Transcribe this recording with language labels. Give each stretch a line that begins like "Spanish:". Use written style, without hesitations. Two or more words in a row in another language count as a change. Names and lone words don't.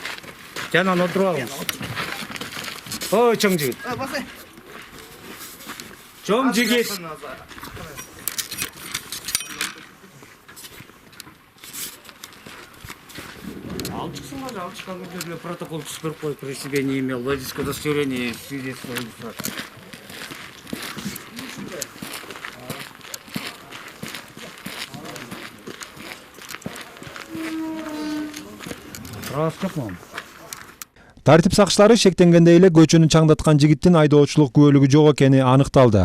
Kyrgyz: Жанан отуруп алыңыз. Ой, чоң жигит. Чоң жигит. Алып чыксың ба, алып чыккан кезде протокол түзүп коюп,
Russian: при себе не имел водительское удостоверение, свидетельство о регистрации.
Kyrgyz: Правасы жок му? Тартип сакчылары шектенгендей эле көчөнү чаңдаткан жигиттин айдоочулук күбөлүгү жок экени аныкталды.